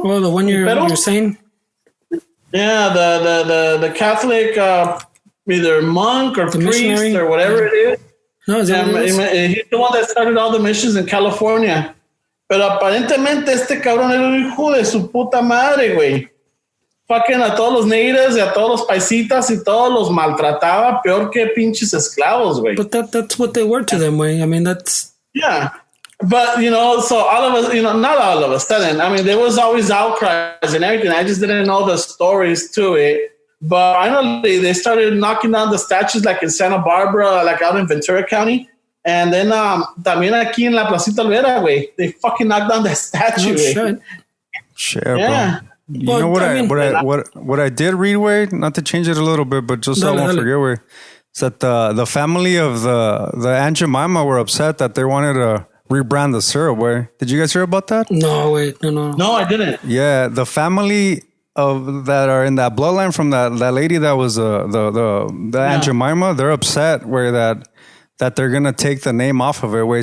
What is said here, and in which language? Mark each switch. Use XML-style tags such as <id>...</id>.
<en>Well, the one you're saying. Yeah, the Catholic either monk or The priest missionary? or whatever it is. No, is that what it is? He's the one that started all the missions in California.</en> <es>Pero aparentemente este cabrón era un hijo de su puta madre, güey. Fucking a todos los natives y a todos los paisitas y todos los maltrataba peor que pinches esclavos, güey.</es> <en>But that's what they were to them, way. I mean, that's... Yeah. But, you know, so all of us, you know, not all of us, I mean, there was always outcries and everything. I just didn't know the stories to it. But finally, they started knocking down the statues like in Santa Barbara, like out in Ventura County. And then</en> <es>también aquí en la Placita Olvera,</es> <en>güey, they fucking knocked down the statue, güey. Shit, Yeah. bro. You know what I did read, way, not to change it a little bit, but just so I won't forget, way, is that the family of the Aunt Jemima were upset that they wanted to rebrand the syrup, way. Did you guys hear about that? No, wait, no. No, I didn't. Yeah, the family of that are in that bloodline from that lady that was the Aunt Jemima, they're upset where that they're gonna take the name off of it, way.</en>